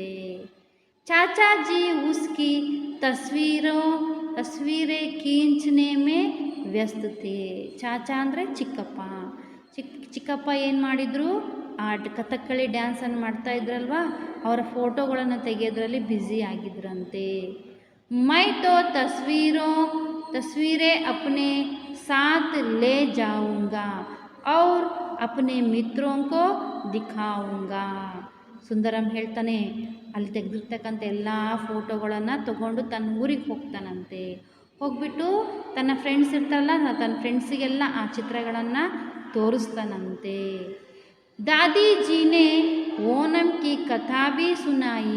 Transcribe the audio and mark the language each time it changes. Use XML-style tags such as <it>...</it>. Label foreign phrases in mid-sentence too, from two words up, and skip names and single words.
<hi>चाचाजी उसकी तस्वीरें खींचने में व्यस्त थे.</hi> <kn>ಚಾಚಾ ಅಂದರೆ ಚಿಕ್ಕಪ್ಪ ಏನು ಮಾಡಿದರು, ಆ ಕಥಕ್ಕಳಿ ಡ್ಯಾನ್ಸನ್ನು ಮಾಡ್ತಾ ಇದ್ರಲ್ವ, ಅವರ ಫೋಟೋಗಳನ್ನು ತೆಗೆಯೋದ್ರಲ್ಲಿ ಬ್ಯುಸಿ ಆಗಿದ್ರಂತೆ.</kn> <hi>मैं तो तस्वीरें अपने साथ ले जाऊंगा और अपने मित्रों को दिखाऊंगा.</hi> <kn>ಸುಂದರಂ ಹೇಳ್ತಾನೆ, ಅಲ್ಲಿ ತೆಗೆದಿರ್ತಕ್ಕಂಥ ಎಲ್ಲ ಫೋಟೋಗಳನ್ನು ತಗೊಂಡು ತನ್ನ ಊರಿಗೆ ಹೋಗ್ತಾನಂತೆ. ಹೋಗ್ಬಿಟ್ಟು ತನ್ನ ಫ್ರೆಂಡ್ಸ್ ಇರ್ತಾರಲ್ಲ, ತನ್ನ ಫ್ರೆಂಡ್ಸಿಗೆಲ್ಲ ಆ ಚಿತ್ರಗಳನ್ನು ತೋರಿಸ್ತಾನಂತೆ.</kn> <hi>दादीजी ने ओणम की कथा भी सुनाई.</hi>